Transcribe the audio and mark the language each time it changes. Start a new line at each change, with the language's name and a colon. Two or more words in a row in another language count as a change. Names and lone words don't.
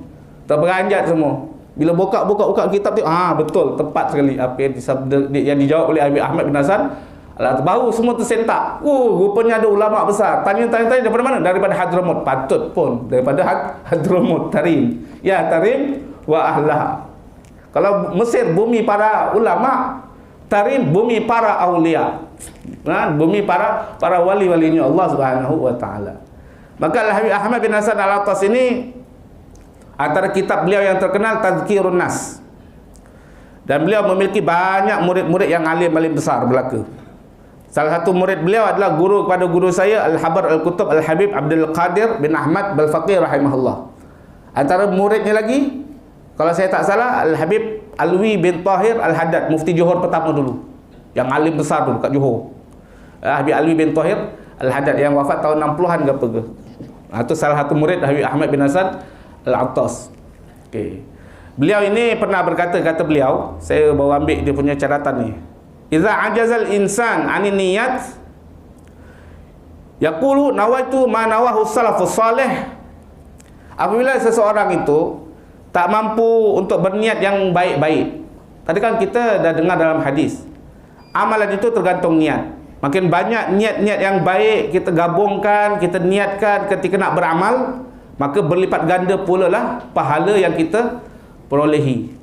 Malay: Terberanjat semua. Bila buka kitab tu, betul, tepat sekali apa yang dijawab oleh Habib Ahmad bin Hasan. Baru semua tersentak. Rupanya ada ulama besar. Tanya daripada mana? Daripada Hadramut. Patut pun daripada Hadramut, Tarim.
Arabic: يا تريم وأهلها.
Malay: Kalau Mesir bumi para ulama, Tarim bumi para aulia. Bumi para wali-walinya
Arabic: الله سبحانه وتعالى.
Malay: Maka Habib Ahmad bin Hasan Al-Attas ini antara kitab beliau yang terkenal Tazkirun Nas. Dan beliau memiliki banyak murid-murid yang alim-alim besar belaka. Salah satu murid beliau adalah guru kepada guru saya Al-Habar Al-Kutub Al-Habib Abdul Qadir bin Ahmad Al-Faqih rahimahullah. Antara muridnya lagi, kalau saya tak salah, Al-Habib Alwi bin Tahir Al-Haddad, mufti Johor pertama dulu, yang alim besar dulu kat Johor. Habib Alwi bin Tahir Al-Haddad yang wafat tahun 60-an ke apa ke. Itu salah satu murid Habib Ahmad bin Hasan Al-Attas. Okay. Beliau ini pernah berkata, kata beliau, saya bawa ambil dia punya catatan ni.
Arabic: إذا عجز الإنسان عن النية يقول نويت ما نواه السلف الصالح.
Malay: Apabila seseorang itu tak mampu untuk berniat yang baik-baik. Tadi kan kita dah dengar dalam hadis, amalan itu tergantung niat. Makin banyak niat-niat yang baik kita gabungkan, kita niatkan ketika nak beramal, maka berlipat ganda pula lah pahala yang kita perolehi.